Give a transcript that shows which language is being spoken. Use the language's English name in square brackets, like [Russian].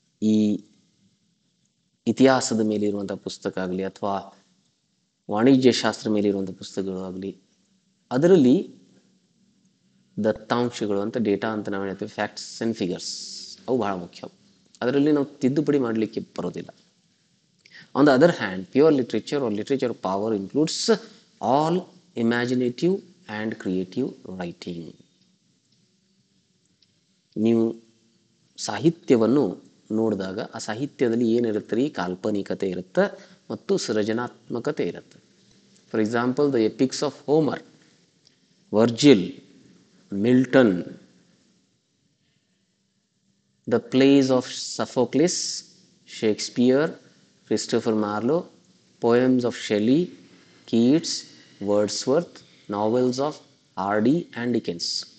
[Kannada] ಈ ಇತಿಹಾಸದ ಮೇಲೆ ಇರುವಂಥ ಪುಸ್ತಕ ಆಗಲಿ ಅಥವಾ ವಾಣಿಜ್ಯ ಶಾಸ್ತ್ರ ಮೇಲೆ ಇರುವಂಥ ಪುಸ್ತಕಗಳು ಆಗಲಿ, ಅದರಲ್ಲಿ ದತ್ತಾಂಶಗಳು ಅಂತ ಡೇಟಾ ಅಂತ ನಾವು ಹೇಳ್ತೀವಿ, ಫ್ಯಾಕ್ಟ್ಸ್ ಆ್ಯಂಡ್ ಫಿಗರ್ಸ್, ಅವು ಬಹಳ ಮುಖ್ಯ. ಅದರಲ್ಲಿ ನಾವು ತಿದ್ದುಪಡಿ ಮಾಡಲಿಕ್ಕೆ ಬರೋದಿಲ್ಲ. [English] On the other hand, pure literature or literature of power includes all imaginative and creative writing. [Kannada] ನೀವು ಸಾಹಿತ್ಯವನ್ನು ನೋಡಿದಾಗ ಆ ಸಾಹಿತ್ಯದಲ್ಲಿ ಏನಿರುತ್ತೆ ರೀ, ಕಾಲ್ಪನಿಕತೆ ಇರುತ್ತೆ ಮತ್ತು ಸೃಜನಾತ್ಮಕತೆ ಇರುತ್ತೆ. [English] For example, the epics of Homer, Virgil, Milton, the plays of Sophocles, Shakespeare, Christopher Marlowe, poems of Shelley, Keats, Wordsworth, novels of Hardy and Dickens.